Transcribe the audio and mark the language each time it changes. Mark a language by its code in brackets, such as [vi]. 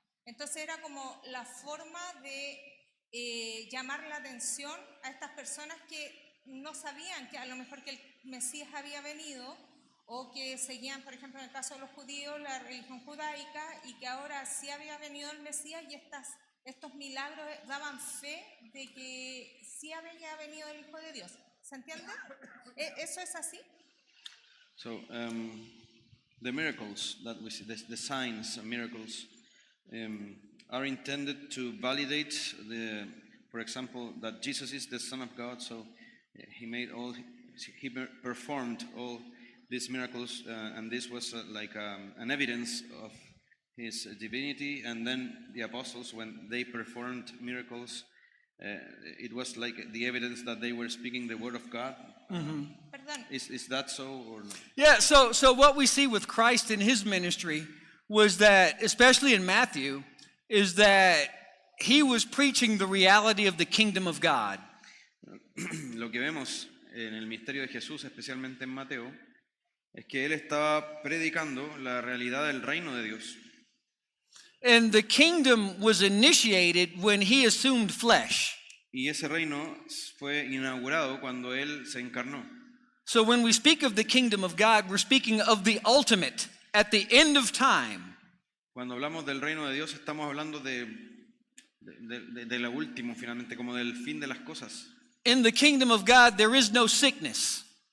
[es] Entonces era como la forma de llamar la atención a estas personas que no sabían que a lo mejor que el Mesías había venido, o que seguían, por ejemplo, en el caso de los judíos, la religión judaica, y que ahora sí había venido el Mesías, y estos milagros daban fe de que sí había venido el Hijo de Dios. ¿Se entiende? ¿Eso es así? [en] So the miracles that we see, the signs and miracles, are intended to validate for example, that Jesus is the Son of God. So he performed all these miracles, and this was like an evidence of his divinity. And then the apostles, when they performed miracles, it was like the evidence that they were speaking the word of God. [es] Perdón. [en] Is that so or no? Yeah, so what we see with Christ in his ministry was that, especially in Matthew, is that he was preaching the reality of the kingdom of God. [es] Lo que vemos en el misterio de Jesús, especialmente en Mateo, es que él estaba predicando la realidad del reino de Dios. [en] And the kingdom was initiated when he assumed flesh. [es] Y ese reino fue inaugurado cuando él se encarnó. [en] So when we speak of the kingdom of God, we're speaking of the ultimate, at the end of time. [es] Cuando hablamos del reino de Dios, estamos hablando de lo último, finalmente, como del fin de las cosas. [en] In the kingdom of God, there is no sickness,